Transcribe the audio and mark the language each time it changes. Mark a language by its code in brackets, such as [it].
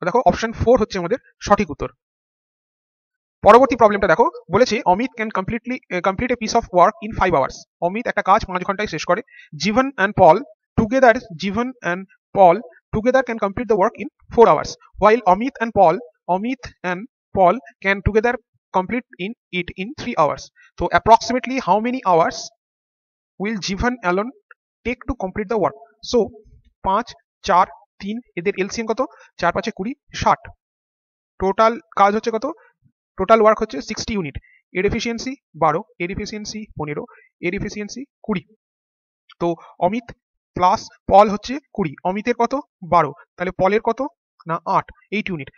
[bn] দেখো অপশন 4 হচ্ছে আমাদের সঠিক উত্তর। পরবর্তী প্রবলেমটা দেখো, বলেছে Amit [en] Can complete a piece of work in 5 hours. [bn] Amit একটা কাজ 5 ঘন্টায় শেষ করে। [en] Jivan and Paul together can complete the work in 4 hours, while Amit and Paul can together complete it in 3 hours। তো approximately how many hours will Jivan alone take to complete the work? [bn] So 5 4 3 এদের LCM কত, 4 5 20 60, total কাজ হচ্ছে কত, total work হচ্ছে 60 unit. এর efficiency 12, এর efficiency 15, এর এফিসিয়েন্সি 20। তো অমিত প্লাস পল হচ্ছে 20, অমিতের কত 12, তাহলে পলের কত, না 8 ইউনিট।